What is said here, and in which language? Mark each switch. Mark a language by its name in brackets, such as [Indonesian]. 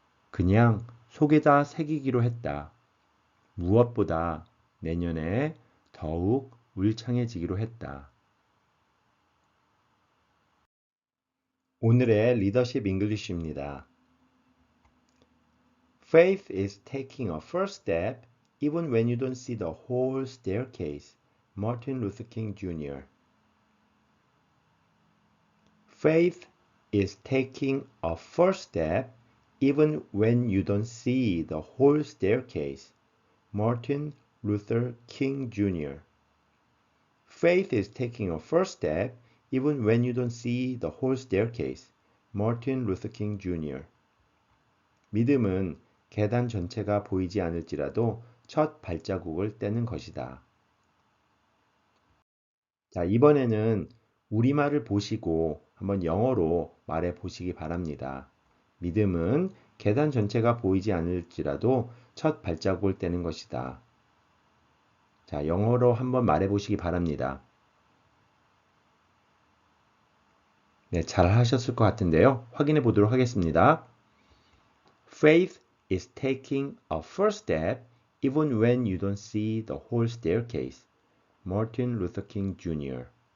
[Korean] 그냥 속에다 새기기로 했다. 무엇보다 내년에 더욱 울창해지기로 했다. 오늘의 리더십 잉글리쉬입니다. [English] Faith is taking a first step even when you don't see the whole staircase. Martin Luther King Jr. Faith is taking a first step even when you don't see the whole staircase. Martin Luther King Jr. Faith is taking a first step even when you don't see the whole staircase. Martin Luther King Jr. [Korean] 믿음은 계단 전체가 보이지 않을지라도 첫 발자국을 떼는 것이다. 자, 이번에는 우리말을 보시고 한번 영어로 말해 보시기 바랍니다. 믿음은 계단 전체가 보이지 않을지라도 첫 발자국을 떼는 것이다. 자, 영어로 한번 말해 보시기 바랍니다. 네, 잘 하셨을 것 같은데요. 확인해 보도록 하겠습니다. [English] Faith is taking a first step even when you don't see the whole staircase. Martin Luther King Jr.